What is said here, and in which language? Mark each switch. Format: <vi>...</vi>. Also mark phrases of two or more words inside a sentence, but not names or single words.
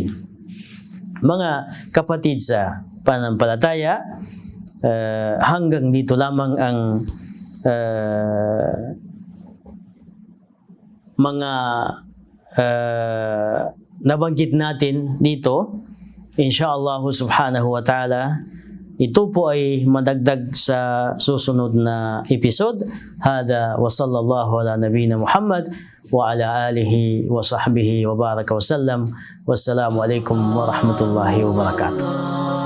<tl>Mga kapatid sa pananampalataya, hanggang dito lamang ang mga nabanggit natin dito.</tl> <ar>إن شاء الله سبحانه وتعالى,</ar> <tl>ito po ay madagdag sa susunod na episode.</tl> <ar>هذا وصلى الله على نبينا محمد وعلى آله وصحبه وبارك وسلم. والسلام عليكم ورحمة الله وبركاته.</ar>